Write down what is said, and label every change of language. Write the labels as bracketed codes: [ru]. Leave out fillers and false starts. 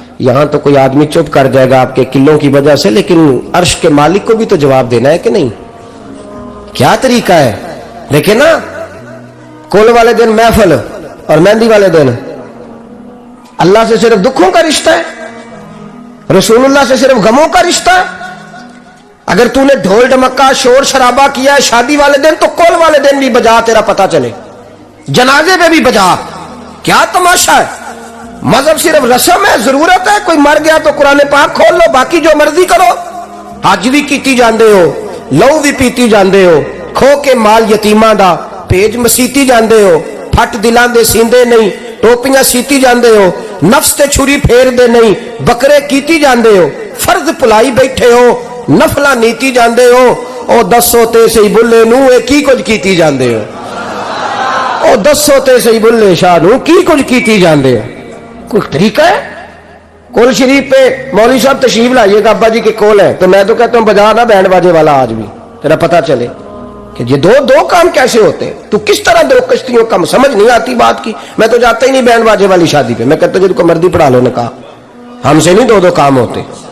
[ur] یہاں تو کوئی آدمی چپ کر جائے گا آپ کے قلوں کی وجہ سے, لیکن عرش کے مالک کو بھی تو جواب دینا ہے کہ نہیں؟ کیا طریقہ ہے دیکھیں نا, کول والے دن محفل اور مہندی والے دن اللہ سے صرف دکھوں کا رشتہ ہے, رسول اللہ سے صرف غموں کا رشتہ ہے. اگر تو نے ڈھول ڈمکا شور شرابہ کیا ہے شادی والے دن تو کول والے دن بھی بجا, تیرا پتہ چلے, جنازے میں بھی بجا. کیا تماشا ہے؟ مذہب صرف رسم ہے, ضرورت ہے. کوئی مر گیا تو قرآن پاک کھول لو, باقی جو مرضی کرو. [pa] حج بھی کیتی جاندے ہو, لہو بھی پیتی جاندے ہو, کھو کے مال یتیماں دا پیج مسیتی جاندے ہو, پھٹ دلاں دے سیندے نہیں, ٹوپیاں سیتی جاندے ہو, نفس تے چھری پھیر دے نہیں, بکرے کیتی جاندے ہو, فرض پلائی بیٹھے ہو, نفلاں نیتی جاندے ہو. او دسو تے سی بلے نو اے کی کچھ کیتی جاندے ہو, او دسو تے سی بلے شاہ نو کی کچھ کیتی جاندے ہو. [ur] کوئی طریقہ ہے؟ کول شریف پہ مولوی صاحب تشریف لائیے گا ابا جی کے کول ہے, تو میں تو کہتا ہوں بجا نا بینڈ باجے والا آج بھی, تیرا پتہ چلے کہ یہ دو کام کیسے ہوتے ہیں. تو کس طرح دو کشتیوں کا سمجھ نہیں آتی بات کی. میں تو جاتا ہی نہیں بینڈ باجے والی شادی پہ, میں کہتا ہوں جن کو مردی پڑھا لو نے کہا, ہم سے نہیں دو کام ہوتے.